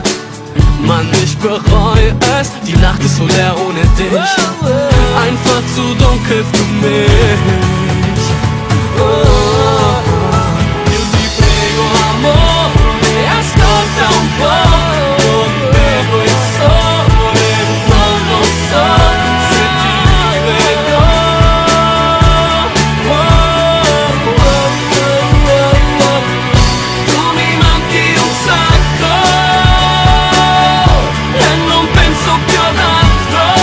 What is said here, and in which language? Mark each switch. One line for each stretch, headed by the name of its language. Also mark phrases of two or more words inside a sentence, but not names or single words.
German: Mann, ich bereue es, die Nacht ist so leer ohne dich. Einfach zu dunkel für mich.
Italian: Io ti prego, amore, ascolta un po'. Non vedo il sole, non lo so se ti rivedrò. Tu mi manchi un sacco e non penso più ad altro.